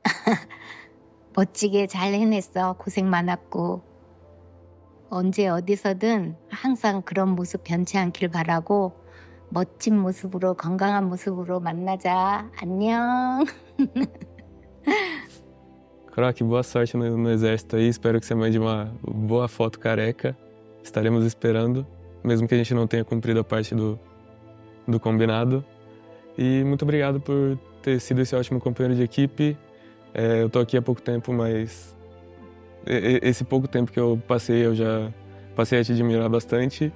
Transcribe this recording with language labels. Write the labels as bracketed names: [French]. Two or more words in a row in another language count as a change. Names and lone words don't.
[Korean] 멋지게 잘 해냈어. 고생 많았고 언제 어디서든 항상 그런 모습 변치 않길 바라고 멋진 모습으로 건강한 모습으로 만나자. 안녕. [Portuguese] Croc, boa sorte no exército aí. Espero que você mande uma boa foto careca. Estaremos esperando, mesmo que a gente não tenha cumprido a parte do combinado. E muito obrigado por ter sido esse ótimo companheiro de equipe. Eu tô aqui há pouco tempo, mas esse pouco tempo que eu passei, eu já passei a te admirar bastante.